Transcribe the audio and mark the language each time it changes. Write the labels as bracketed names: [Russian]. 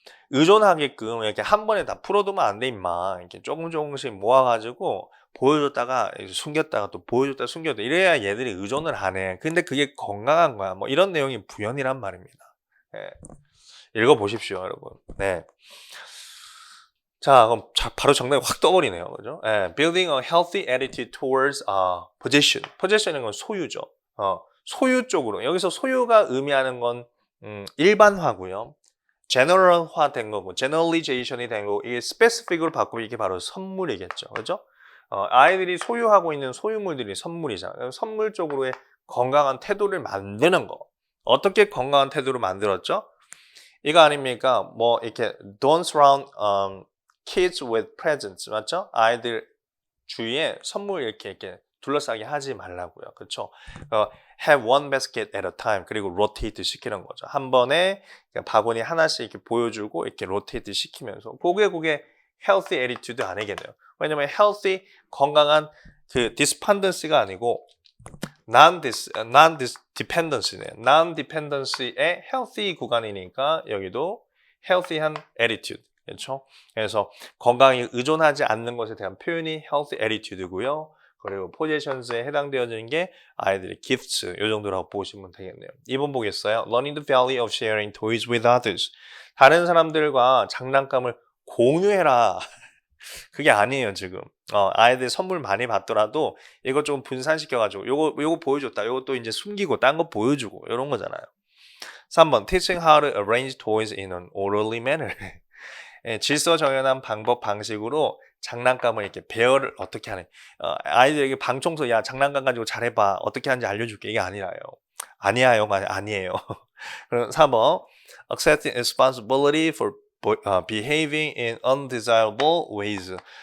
[Korean] 의존하게끔 이렇게 한 번에 다 풀어두면 안 돼, 임마. 이렇게 조금씩 모아가지고 보여줬다가 숨겼다가 또 보여줬다가 숨겼다. 이래야 얘들이 의존을 안 해. 근데 그게 건강한 거야. 뭐 이런 내용이 부연이란 말입니다. 예. 읽어보십시오, 여러분. 네. 자, 그럼 바로 정답이 확 떠버리네요. 그죠? [English] 예, building a healthy attitude towards possession. [Korean] possession은 건 소유죠. 소유 쪽으로. 여기서 소유가 의미하는 건 일반화고요. general화 된 거고, generalization이 된 거고, 이게 specific으로 바꾸면 이게 바로 선물이겠죠. 그죠? 아이들이 소유하고 있는 소유물들이 선물이잖아요. 선물 쪽으로의 건강한 태도를 만드는 거. 어떻게 건강한 태도를 만들었죠? 이거 아닙니까? 뭐 이렇게 [English] don't surround kids with presents, [Korean] 맞죠? 아이들 주위에 선물 이렇게 둘러싸게 하지 말라고요. 그렇죠? [English] have one basket at a time. [Korean] 그리고 rotate 시키는 거죠. 한 번에 바구니 하나씩 이렇게 보여주고 이렇게 rotate 시키면서 그게 healthy attitude 아니겠네요. 왜냐면 healthy 건강한 그 despondency가 아니고 non-dependency네요. non-dependency의 healthy 구간이니까 여기도 healthy한 attitude. 그렇죠? 그래서 건강에 의존하지 않는 것에 대한 표현이 healthy attitude고요. 그리고 possessions에 해당되어지는 게 아이들의 gifts 이 정도라고 보시면 되겠네요. 2번 보겠어요. [English] Learning the value of sharing toys with others. [Korean] 다른 사람들과 장난감을 공유해라. 그게 아니에요, 지금. 아이들 선물 많이 받더라도 이거 좀 분산시켜가지고 요거 보여줬다. 요거 또 이제 숨기고 딴 거 보여주고 이런 거잖아요. [English] 3번 Teaching how to arrange toys in an orderly manner. [Korean] 예, 질서 정연한 방법 방식으로 장난감을 이렇게 배열을 어떻게 하는 아이들에게 방 청소 야 장난감 가지고 잘해봐 어떻게 하는지 알려줄게 이게 아니라요. 아니야요가 아니에요. 그럼 3번 [English] accepting responsibility for behaving in undesirable ways.